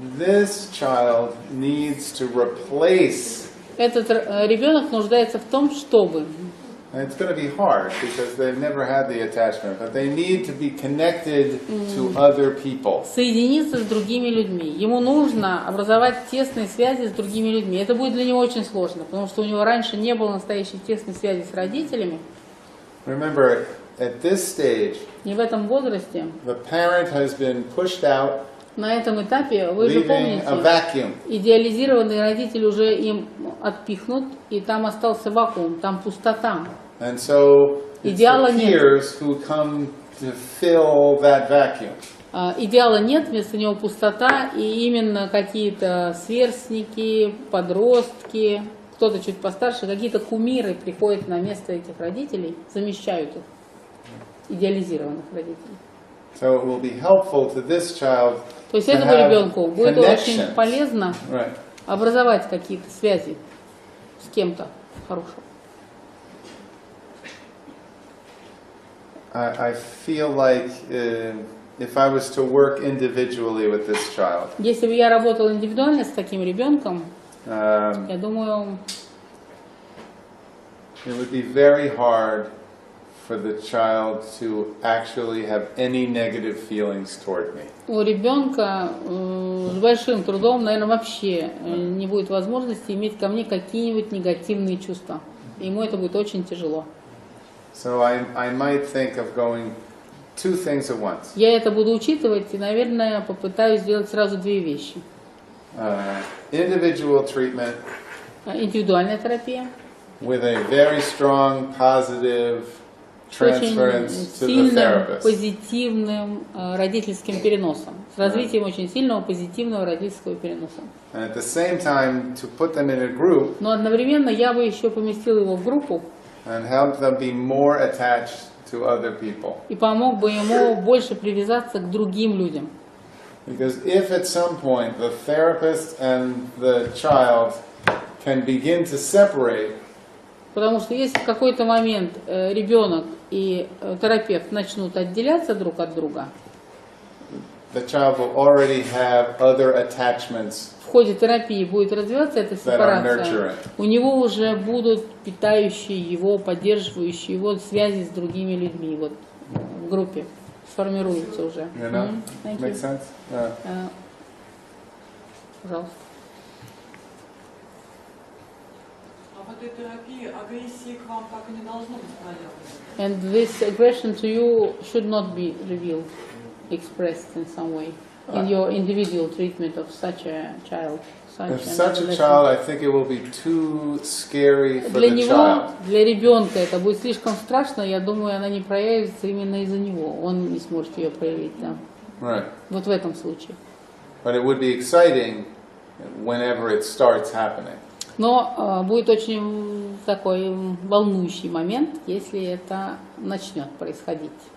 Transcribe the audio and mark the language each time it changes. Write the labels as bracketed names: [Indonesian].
[English] This child needs to replace. [Russian] Этот ребенок нуждается в том, чтобы. [English] It's going to be hard because they've never had the attachment, but they need to be connected to other people. [Russian] Соединиться с другими людьми. Ему нужно образовать тесные связи с другими людьми. Это будет для него очень сложно, потому что у него раньше не было настоящей тесной связи с родителями. [English] Remember, at this stage, [Russian] И в этом возрасте, [English] the parent has been pushed out, [Russian] на этом этапе, вы же помните, идеализированный родитель уже им отпихнут, и там остался вакуум, там пустота. [English] And so it's [Russian] Идеала [English] the peers who come to fill that vacuum. [Russian] Идеала нет, вместо него пустота, и именно какие-то сверстники, подростки, кто-то чуть постарше, какие-то кумиры приходят на место этих родителей, замещают их, идеализированных родителей. [English] So it will be helpful to this child. [Russian] То есть этому ребенку будет очень полезно образовать какие-то связи с кем-то хорошим. [English] I feel like if I was to work individually with this child, [Russian] если бы я работал индивидуально с таким ребенком, я думаю, [English] it would be very hard for the child to actually have any negative feelings toward me. [Russian] У ребенка с большим трудом, наверное, вообще не будет возможности иметь ко мне какие-нибудь негативные чувства. Ему это будет очень тяжело. [English] So I might think of going two things at once. [Russian] Я это буду учитывать и, наверное, попытаюсь сделать сразу две вещи. [English] Individual treatment [Russian] Индивидуальная терапия. [English] with a very strong positive transference to the [Russian] сильным, [English] therapist. [Russian] позитивным родительским переносом. С развитием очень сильного позитивного родительского переноса. [English] And at the same time, to put them in a group [Russian] Но одновременно я бы еще поместил его в группу [English] and help them be more attached to other people. [Russian] и помог бы ему больше привязаться к другим людям. [English] Because if at some point the therapist and the child can begin to separate, [Russian] Потому что если в какой-то момент ребенок и терапевт начнут отделяться друг от друга, [English] the child will already have other attachments [Russian] в ходе терапии будет развиваться эта сепарация, у него уже будут питающие его, поддерживающие его связи с другими людьми. Вот в группе сформируются уже. [English] You know? Make sense? [Russian] Пожалуйста. В этой терапии агрессии к вам так и не должно быть проявлено. [English] And this aggression to you should not be revealed, expressed in some way in your individual treatment of such a child. If such a child, I think it will be too scary for [Russian] Для [English] the [Russian] него, [English] child. [Russian] для ребенка это будет слишком страшно, я думаю, она не проявится именно из-за него. Он не сможет ее проявить, да. [English] Right. [Russian] Вот в этом случае. [English] But it would be exciting whenever it starts happening. [Russian] Но будет очень такой волнующий момент, если это начнет происходить.